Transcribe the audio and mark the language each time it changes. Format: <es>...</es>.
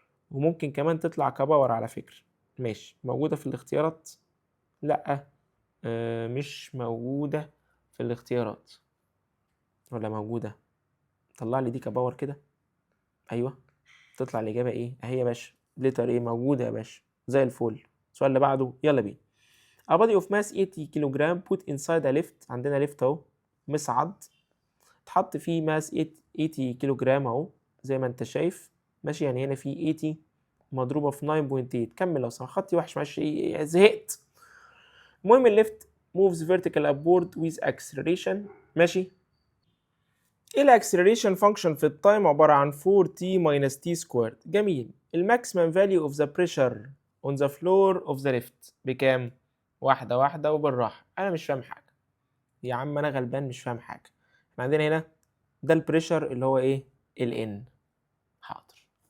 <ar>وممكن كمان تطلع كباور على فكرة. ماشي. موجودة في الاختيارات؟ لأ مش موجودة في الاختيارات. ولا موجودة؟ طلع لي دي كباور كده. أيوه تطلع الإجابة إيه؟ أهي يا باشا لتر إيه موجودة يا باشا زي الفل. السؤال اللي بعده يلا بينا.</ar> <en>A body of mass 80 كيلو جرام put inside a lift.</en> <ar>عندنا ليفت أهو مصعد اتحط فيه ماس 80 كيلو جرام أهو زي ما أنت شايف. ماشي. يعني هنا في 80 مضروبة في 9.8. كمل لو سمحت، خطي وحش معلش زهقت. المهم الليفت</ar> <en>moves vertical upward with acceleration.</en> <ar>ماشي. ايه الاكسلريشن فانكشن في التايم؟ عباره عن</ar> <en>4t minus t squared.</en> <ar>جميل.</ar> <en>الماكسيمم value of the pressure on the floor of the lift</en> <ar>بكام؟ واحده واحده وبالراحه، انا مش فاهم حاجه يا عم، انا غلبان مش فاهم حاجه. احنا عندنا هنا ده البريشر اللي هو ايه؟ الان. حاضر.</ar>